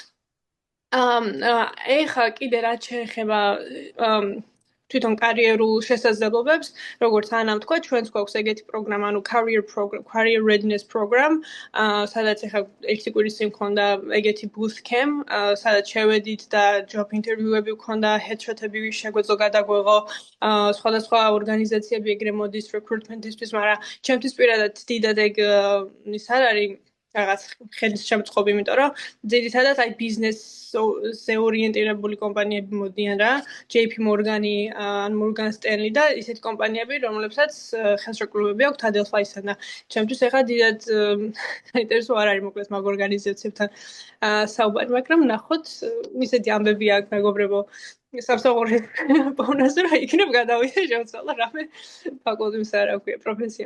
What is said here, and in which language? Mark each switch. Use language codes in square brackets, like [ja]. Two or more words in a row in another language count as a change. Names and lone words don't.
[ka] ეხა კიდე რაც შეეხება თვითონ კარიერულ შესაძლებლობებს, როგორც ანამ თქვა, ჩვენს გვაქვს ეგეთი პროგრამა, ანუ [en] career readiness program, [ka] სადაც ეხა ერთი კვირის წინ მქონდა ეგეთი [en] boot camp, [ka] სადაც შევედით და [en] job interview- [ka] ები მქონდა, headshot-ები შეგვეძლო გადაგვეღო, სხვადასხვა ორგანიზაციები ეგრე მოდის recruitment-ისთვის, მაგრამ ჩემთვის პირადად დიდად ეგ ის არ არის რაღაც ხელის შემწყობი, იმიტომ რომ ძირითადად აი ბიზნესზე ორიენტირებული კომპანიები მოდიან რა, JP Morgan-ი, ან Morgan Stanley და ისეთი კომპანიები, რომლებსაც ხელშეკრულებები აქვთ Adelphi-სთან და ჩემთვის ეხლა დიდად საინტერესო არ არის მოკლედ მაგ ორგანიზაციებთან საუბარი, მაგრამ ნახოთ, ისეთი ამბები აქვს მეგობრებო სამსახურის ბონუსი რა იქნებ გადავიდე შევცვალა რამე ფაკულტეტის არა ქვია პროფესია.